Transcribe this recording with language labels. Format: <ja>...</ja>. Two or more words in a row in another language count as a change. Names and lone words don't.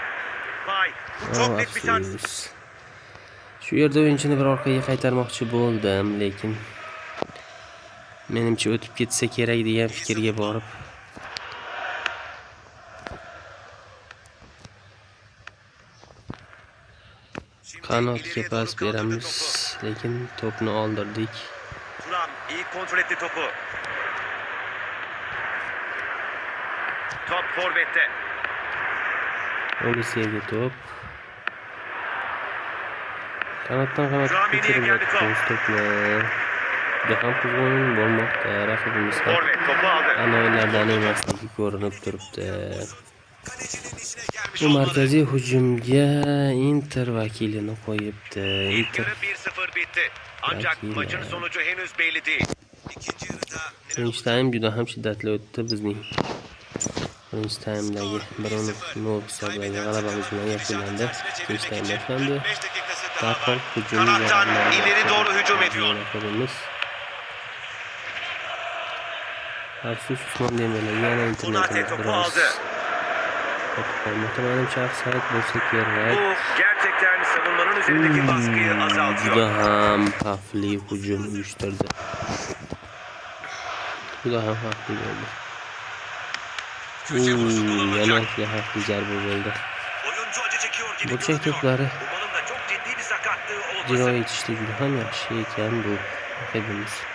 <uz>Shu yerda o'yinchini bir orqaga qaytarmoqchi bo'ldim, lekin menimcha o'tib ketsa kerak degan fikrga borib qanotga pas beramiz, lekin to'pni oldirdik.</uz> <tr>Turam iyi kontrol etti topu. Top forvette.</tr> <uz>Olisiyaga to'p. Kanatdan ko'chirib o'tdik to'pni. Juda ham qizg'in bo'lmoqda raqibimiz ham. Ana o'yinlardan emasligi ko'rinib turibdi. Bu markaziy hujumga Inter vakilini qo'yibdi. Inter 1-0 bitti.</uz> <tr>Ancak maçın sonucu henüz belli değil.</tr> <uz>Birinchi taym juda ham shiddatli o'tdi bizning. Birinchi taymdagi 1-0 hisobdagi g'alabamiz bilan yakunlandi. Ikkinchi taym boshlandi. Darhol hujum</uz> <tr>ileri doğru hücum ediyor.</tr> <uz>Afsus Usmon Dembele yana internetini biroz muhtemelen offside bo'lsa kerak.</uz> <tr>Bu gerçekten savunmanın üzerindeki baskıyı azaltıyor.</tr> <uz>Juda ham xavfli hujum uyushtirdi. Juda ham xavfli bo'ldi. Yana xavfli zarba bo'ldi. Burchak to'plari ijro etishda juda ham yaxshi ekan bu raqibimiz.</uz>